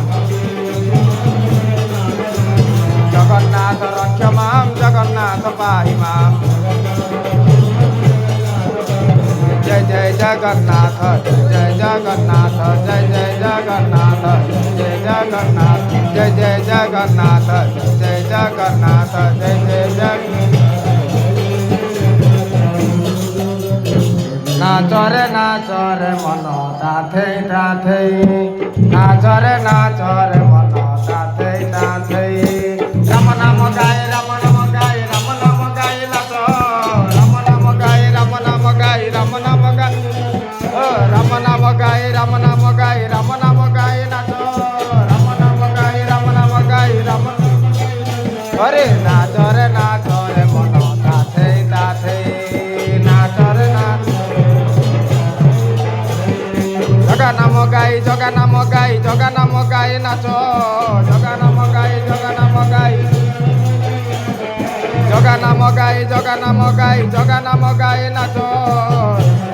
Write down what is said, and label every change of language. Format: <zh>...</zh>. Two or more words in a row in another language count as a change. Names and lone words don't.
<sa>जगन्नाथ रक्ष मां जगन्नाथ पाहि मां जय जय जगन्नाथ जय जगन्नाथ जय जय जगन्नाथ जय जगन्नाथ जय जय जगन्नाथ जय जगन्नाथ जय जय जगन्नाथ</sa> <or>ନାଚରେ ନାଚରେ ମନ ତାଥେ ତାଥେ ନାଚରେ ନାଚରେ ମନ ତାଥେ ତାଥେ ରାମ ନାମ ଗାଅ ରାମ ନାମ ଗାଅ ରାମ ନାମ ଗାଅ ନାଚ ରାମ ନାମ ଗାଅ ରାମ ନାମ ଗାଅ ରାମ ନାମ ଗାଅ ରାମ ନାମ ଗାଅ ରାମ ନାମ ଗାଅ ରାମ ନାମ ଗାଅ ନାଚ ରାମ ନାମ ଗାଅ ରାମ ନାମ ଗାଅ ରାମ ହରେ ନାଚରେ ନାଚରେ ମନ ତାଥେ ତାଥେ ନାଚରେ ନାଚ ଜଗା ନାମ ଗାଇ ଜଗା ନାମ ଗାଇ ଜଗା ନାମ ଗାଇ ନାଚ ଜଗା ନାମ ଗାଇ ଜଗା ନାମ ଗାଇ ଜଗା ନାମ ଗାଇ ଜଗା ନାମ ଗାଇ ଜଗା ନାମ ଗାଇ ନାଚ</or>